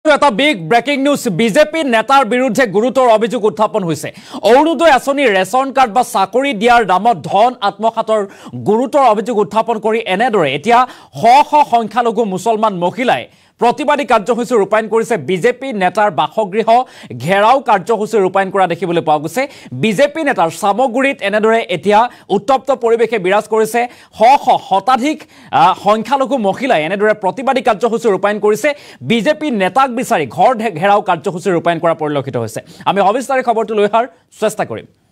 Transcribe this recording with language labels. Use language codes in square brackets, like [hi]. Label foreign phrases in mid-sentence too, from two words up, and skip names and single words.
[as] এটা [en] big breaking news [as] বিজেপি নেতাৰ বিৰুদ্ধে গুৰুতৰ অভিযোগ উত্থাপন হৈছে অৰুণোদয় আঁচনি ৰেচন কাৰ্ড বা চাকৰি দিয়াৰ নামত ধন আত্মসাতৰ গুৰুতৰ অভিযোগ উত্থাপন কৰি এনেদৰে এতিয়া শ সংখ্যালঘু মুছলমান মহিলাই প্ৰতিবাদী কাৰ্যসূচী ৰূপায়ণ কৰিছে বিজেপি নেতাৰ বাসগৃহ ঘেৰাও কাৰ্যসূচী रूपायन কৰা দেখিবলৈ পোৱা গৈছে বিজেপি নেতাৰ সামগুৰিত এনেদৰে এতিয়া উত্তপ্ত পৰিবেশে বিৰাজ কৰিছে শতাধিক সংখ্যালঘু মহিলাই এনেদৰে प्रतिबादी কাৰ্যসূচী रूपायन কৰিছে বিজেপি নেতাক বিচাৰি ঘৰ ঘেৰাও কাৰ্যসূচী रूपायन কৰা পৰিলক্ষিত হৈছে আমি সবিস্তাৰিত খবৰটো লৈ অহাৰ চেষ্টা কৰিম